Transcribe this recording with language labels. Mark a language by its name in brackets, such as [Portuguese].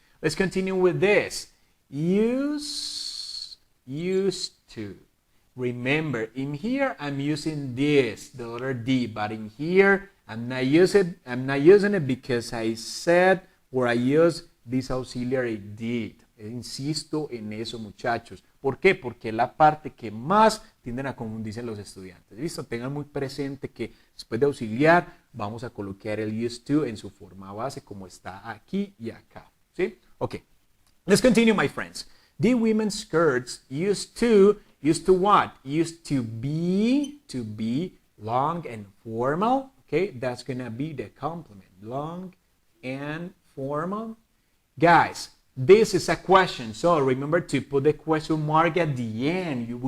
[English] Let's continue with this. Used to. Remember, in here I'm using this, the letter D, but in here I'm not using it because I said or I used this auxiliary did. [Spanish] Insisto en eso, muchachos. ¿Por qué? Porque es la parte que más tienden a confundirse los estudiantes. ¿Listo? Tengan muy presente que después de auxiliar vamos a colocar el used to en su forma base como está aquí y acá. ¿Sí? Ok. [English] Let's continue, my friends. The women's skirts used to what? Used to be long and formal. Okay, that's gonna be the complement. Long and formal. Guys, this is a question, so remember to put the question mark at the end.